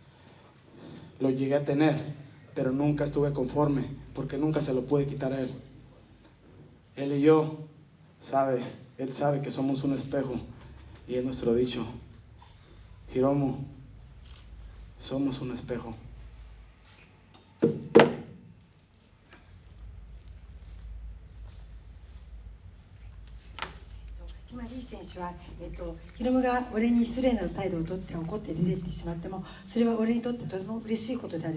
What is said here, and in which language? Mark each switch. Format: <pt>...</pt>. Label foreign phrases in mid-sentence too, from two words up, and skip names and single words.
<es>Lo llegué a tener pero nunca estuve conforme porque nunca se lo pude quitar a él. Él y yo él sabe que somos un espejo y es nuestro dicho. Hiromu, somos un espejo.</es> <ja>今リー選手は、ヒロムが俺に失礼な態度をとって怒って出ていってしまっても、それは俺にとってとても嬉しいことである。</ja>